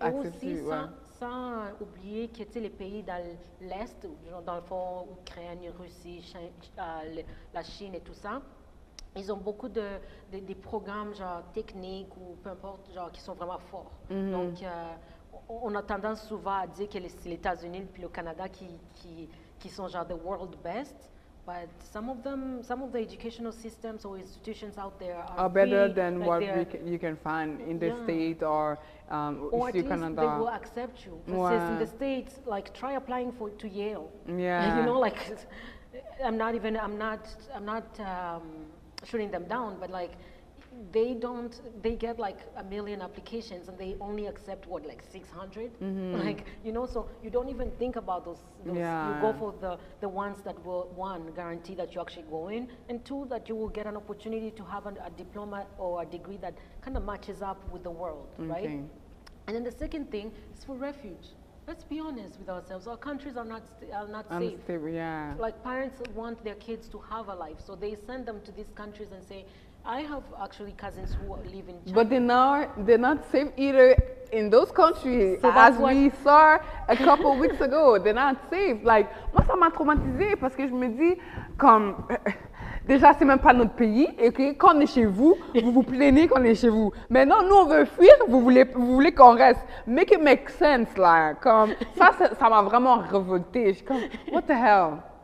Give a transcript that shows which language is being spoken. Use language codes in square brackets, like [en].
[fr] et aussi, sans oublier que les pays dans l'Est, dans le fond, Ukraine, Russie, la Chine et tout ça, ils ont beaucoup de programmes genre techniques ou peu importe, genre qui sont vraiment forts. Donc, on a tendance souvent à dire que c'est les États-Unis et le Canada qui sont genre [en] the world best. but some of the educational systems or institutions out there are better free, than like what you can find in the States or at least Canada. they will accept you. Versus in the States, like try applying to Yale. Yeah. You know, like I'm not shooting them down, but like they get like 1 million applications and they only accept what, like 600? Like, you know, so you don't even think about those. You go for the ones that will, one, guarantee that you actually go in, and two, that you will get an opportunity to have a diploma or a degree that kind of matches up with the world, right? And then the second thing is for refuge. Let's be honest with ourselves. Our countries are not safe. Yeah. Like parents want their kids to have a life, so they send them to these countries and say, I have actually cousins who live in China. But they're not safe either in those countries. So as we saw a couple weeks ago, they're not safe. [fr] Like, moi, ça m'a traumatisée parce que je me dis, comme, déjà, c'est même pas notre pays. Et que quand on est chez vous, vous vous plaignez qu'on est chez vous. Maintenant, nous, on veut fuir, vous voulez qu'on reste. [en] Make it make sense, [fr] là. Comme, ça m'a vraiment révoltée. Je suis comme, [en] what the hell?